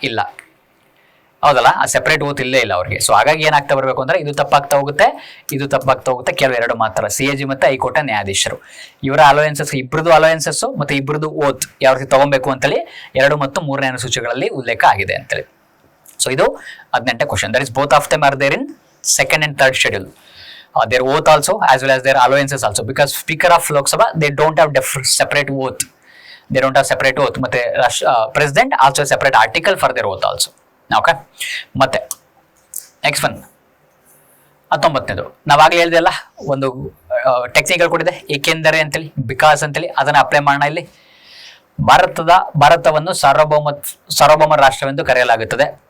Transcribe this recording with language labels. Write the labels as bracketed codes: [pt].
[kn] ಇಲ್ಲ, ಹೌದಲ್ಲ, ಆ ಸೆಪರೇಟ್ ಓತ್ ಇಲ್ಲೇ ಇಲ್ಲ ಅವ್ರಿಗೆ. ಸೊ ಹಾಗಾಗಿ ಏನಾಗ್ತಾ ಬರಬೇಕು ಅಂದ್ರೆ ಇದು ತಪ್ಪಾಗ್ತಾ ಹೋಗುತ್ತೆ, ಇದು ತಪ್ಪಾಗ್ತಾ ಹೋಗುತ್ತೆ. ಕೆಲವು 2 ಮಾತ್ರ, CAG ಮತ್ತೆ ಹೈಕೋರ್ಟ್ ನ್ಯಾಯಾಧೀಶರು. ಇವರ ಅಲೋಯನ್ಸಸ್, ಇಬ್ಬರದು ಅಲೋಯನ್ಸಸ್ ಮತ್ತೆ ಇಬ್ಬರದು ಓತ್ ಯಾವ ರೀತಿ ತಗೊಬೇಕು ಅಂತೇಳಿ 2 ಮತ್ತು 3ನೇ ಅನುಸೂಚಿಗಳಲ್ಲಿ ಉಲ್ಲೇಖ ಆಗಿದೆ ಅಂತೇಳಿ. ಸೊ ಇದು 18ನೇ question. [en] That is both of them are there in second and third schedule. Their oath also as well as their allowances also, because Speaker of Lok Sabha they don't have separate oath. They don't have separate oath. ಮತ್ತೆ President also separate article for their oath also. Okay. ಮತ್ತೆ next one, [kn] 19ನೇದು ನಾವಾಗಲೇ ಹೇಳಿದೆ ಅಲ್ಲ, ಒಂದು technical ಕೊಟ್ಟಿದೆ, ಏಕೆಂದರೆ ಅಂತೇಳಿ, because ಅಂತೇಳಿ, ಅದನ್ನ ಅಪ್ಲೈ ಮಾಡೋಣ ಇಲ್ಲಿ. ಭಾರತವನ್ನು ಸಾರ್ವಭೌಮ ರಾಷ್ಟ್ರವೆಂದು ಕರೆಯಲಾಗುತ್ತದೆ.